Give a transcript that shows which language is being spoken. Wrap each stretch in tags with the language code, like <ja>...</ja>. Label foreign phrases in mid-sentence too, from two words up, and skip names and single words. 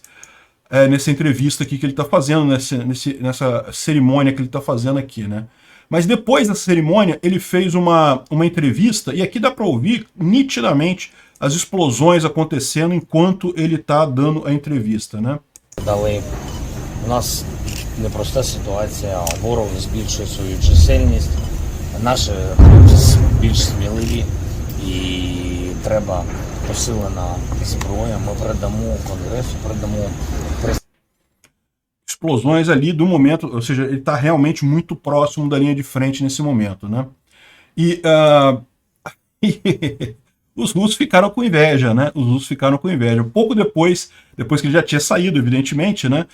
<pt>Nessa entrevista aqui que ele está fazendo, nessa cerimônia que ele está fazendo aqui, né? Mas depois da cerimônia, ele fez uma entrevista, e aqui dá para ouvir nitidamente as explosões acontecendo enquanto ele está dando a entrevista, né?</pt> <uk>У нас непроста ситуація, ворог збільшує свою чисельність, наші хлопці більш сміливі і треба посилена зброя. Ми передамо Конгресу, передамо</uk> <pt>explosões ali do momento, ou seja, ele está realmente muito próximo da linha de frente nesse momento, né? E os russos ficaram com inveja, né? Os russos ficaram com inveja. Pouco depois que ele já tinha saído, evidentemente, né?</pt>